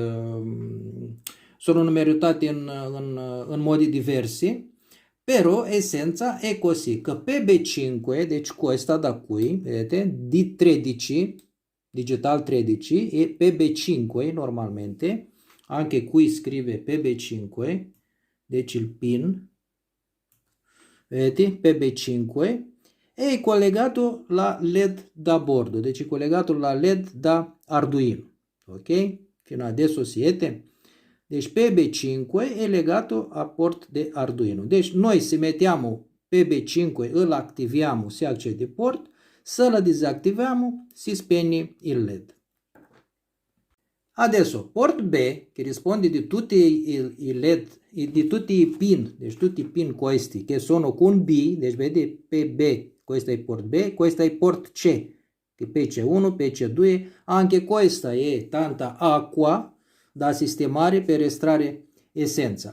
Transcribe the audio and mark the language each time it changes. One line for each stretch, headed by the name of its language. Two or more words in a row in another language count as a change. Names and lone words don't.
Italian: sono numerati in modi diversi, però essenza è così, che PB5, deci questa da qui, vedete, di 13, digital 13 e PB5 normalmente, anche qui scrive PB5, deci il pin, vedete, PB5, è collegato la LED da bordo, deci collegato la LED da Arduino, ok? Fino adesso siete? Deci PB5 è legato a port de Arduino. Deci noi se mettiamo PB5 îl activiamo, si accede port, se la disattiviamo, si spegne il LED. Adesso, port B, che risponde di tutti i LED, di tutti i pin, deci tutti i pin questi, che sono con B, deci vede PB, questo è port B, questo è port C, che PC1, PC2, anche questa è tanta acqua da sistemare per estrarre essenza.